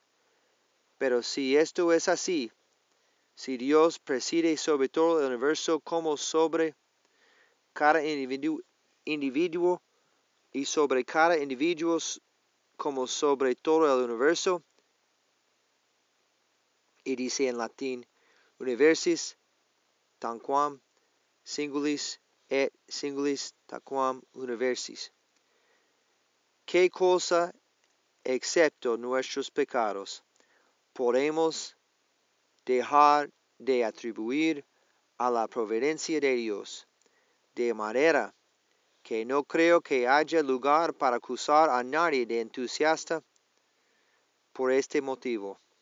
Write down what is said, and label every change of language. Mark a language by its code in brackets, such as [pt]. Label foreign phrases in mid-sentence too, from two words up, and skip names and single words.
[es] Pero si esto es así, si Dios preside sobre todo el universo como sobre cada individuo y sobre cada individuo como sobre todo el universo, y dice en latín, [la] universis tanquam singulis et singulis tanquam universis. [es] ¿Qué cosa, excepto nuestros pecados, podemos dejar de atribuir a la providencia de Dios? De manera que no creo que haya lugar para acusar a nadie de entusiasta por este motivo.